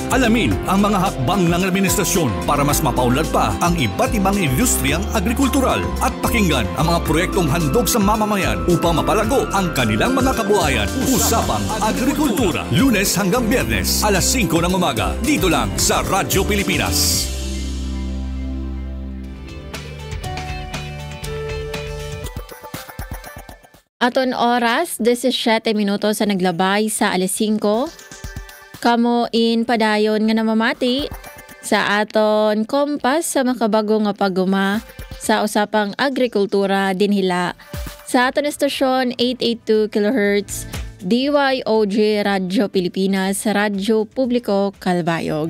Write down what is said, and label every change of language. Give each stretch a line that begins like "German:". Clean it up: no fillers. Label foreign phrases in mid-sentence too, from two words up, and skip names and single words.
Filipino: Alamin ang mga hakbang ng administrasyon para mas mapaunlad pa ang iba't ibang industriyang agrikultural at pakinggan ang mga proyektong handog sa mamamayan upang mapalago ang kanilang mga kabuhayan. Usapang Agrikultura, Lunes hanggang Biyernes, alas 5 ng umaga, dito lang sa Radyo Pilipinas.
Waray: Aton oras, 17 minutos sa naglabay sa alas 5. Kamo in padayon nga namamati sa aton kompas sa makabago nga paguma sa usapang agrikultura dinhila sa aton estasyon 882 kHz DYOJ Radyo Pilipinas, Radyo Publiko Kalbayog.